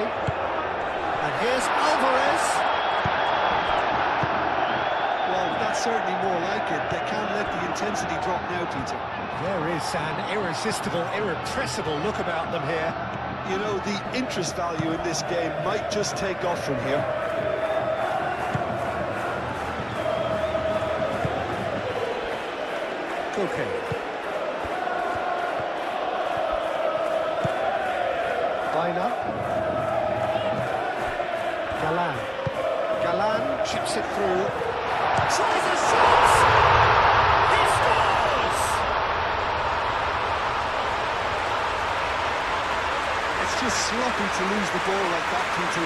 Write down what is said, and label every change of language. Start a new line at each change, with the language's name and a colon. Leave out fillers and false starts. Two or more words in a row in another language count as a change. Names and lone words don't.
English: And here's Alvarez. Well, that's certainly more like it. They can't let the intensity drop now, Peter. There is an irresistible, irrepressible look about them here. You know, the interest value in this game might just take off from here. Koke. Baina. Galan. Galan chips it through. Tries a shot! He scores! It's just sloppy to lose the ball like that, Peter.